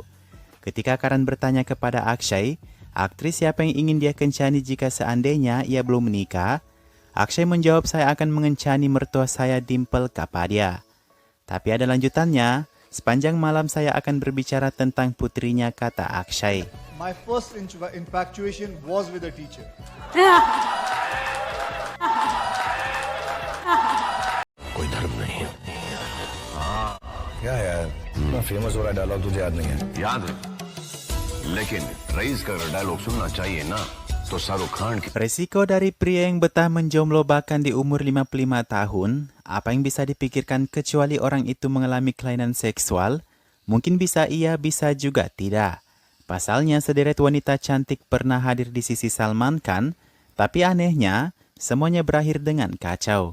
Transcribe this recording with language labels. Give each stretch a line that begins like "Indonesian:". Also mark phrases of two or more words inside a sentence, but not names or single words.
Indonesian: Ketika Karan bertanya kepada Akshay, aktris siapa yang ingin dia kencani jika seandainya ia belum menikah, Akshay menjawab saya akan mengencani mertua saya Dimple Kapadia. Tapi ada lanjutannya, sepanjang malam saya akan berbicara tentang putrinya, kata Akshay.
English: My first infatuation was with a teacher.
Hindi: कोई धर्म नहीं है. क्या यार, इतना फेमस हो रहा है डायलॉग तुझे याद नहीं है? याद है, लेकिन रईस का अगर डायलॉग सुनना चाहिए ना, तो शाहरुख खान की.
Indonesian: Resiko dari pria yang betah menjomblo bahkan di umur 55 tahun, apa yang bisa dipikirkan kecuali orang itu mengalami kelainan seksual? Mungkin bisa iya, bisa juga tidak. Pasalnya sederet wanita cantik pernah hadir di sisi Salman Khan, tapi anehnya semuanya berakhir dengan kacau.